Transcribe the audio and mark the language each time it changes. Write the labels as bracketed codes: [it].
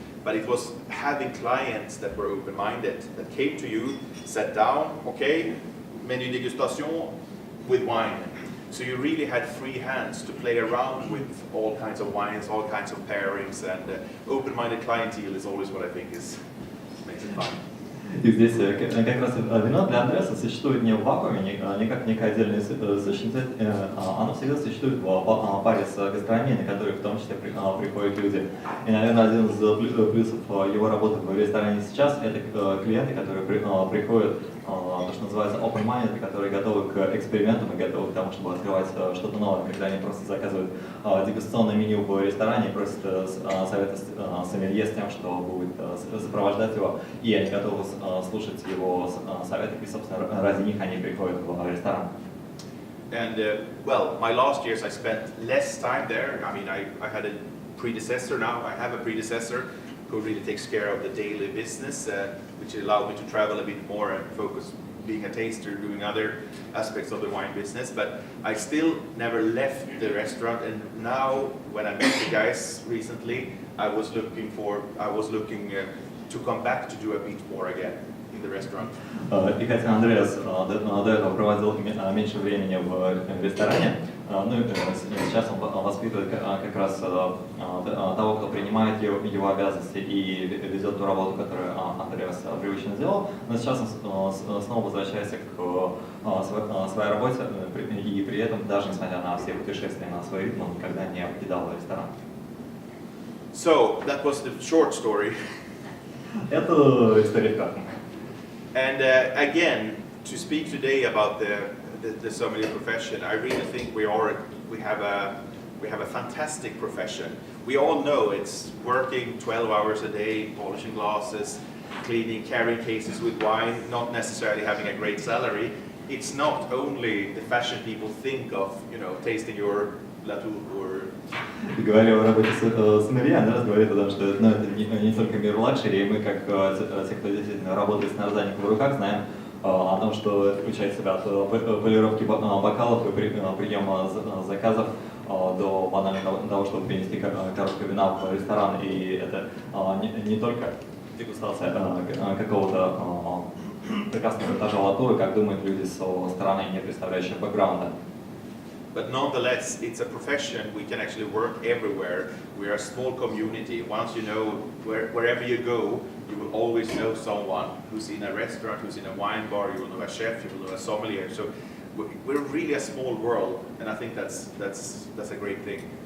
[en] But it was having clients that were open-minded, that came to you, sat down, okay, menu dégustation with wine. So you really had free hands to play around with all kinds of wines, all kinds of pairings, and open-minded clientele is always what I think makes it fun. [ru] И здесь как раз вино для Андреаса существует не в вакууме, не как некая отдельная сущность, оно всегда существует в паре с гастрономией, на которую в том числе приходят люди. И, наверное, один из плюсов его работы в ресторане сейчас – это клиенты, которые приходят, то, что называется open-minded, которые готовы к экспериментам и готовы к тому, чтобы открывать что-то новое, когда они просто заказывают дегустационное меню в ресторане, просят совета сомелье с тем, что будет сопровождать его, и они готовы слушать его советы, и, собственно, ради них они приходят в ресторан. [en] And well, my last years I spent less time there. I mean, I had a predecessor now. I have a predecessor who really takes care of the daily business, which allowed me to travel a bit more and focus being a taster, doing other aspects of the wine business. But I still never left the restaurant. And now, when I met the guys recently, I was looking to come back to do a bit more again in the restaurant. [ru] И хотя Андреас до этого проводил меньше времени в ресторане, сейчас он воспитывает как раз того, кто принимает его обязанности и ведет ту работу, которую Андреас привычно делал, но сейчас он снова возвращается к своей работе и при этом, даже несмотря на все путешествия на свой ритм, он никогда не покидал ресторан. [en] So, that was the short story. [ru] Это история краткая. [en] And again, to speak today about the sommelier profession, I really think we have a fantastic profession. We all know it's working 12 hours a day, polishing glasses, cleaning, carrying cases with wine, not necessarily having a great salary. It's not only the fashion people think of, tasting your Latour or... [ru] Говоря о работе сомелье, Андреас говорит о том, что это не только мир лакшери, и мы, как те, кто действительно работает с нарзанием в руках, знаем о том, что это включает в себя от полировки бокалов и приема заказов до банально того, чтобы принести коробку вина в ресторан. И это не только дегустация какого-то прекрасного этажа латуры, как думают люди со стороны, не представляющие бэкграунда. [en] But nonetheless, it's a profession. We can actually work everywhere. We are a small community. Once you know, wherever you go, you will always know someone who's in a restaurant, who's in a wine bar. You will know a chef, you will know a sommelier. So we're really a small world, and I think that's a great thing.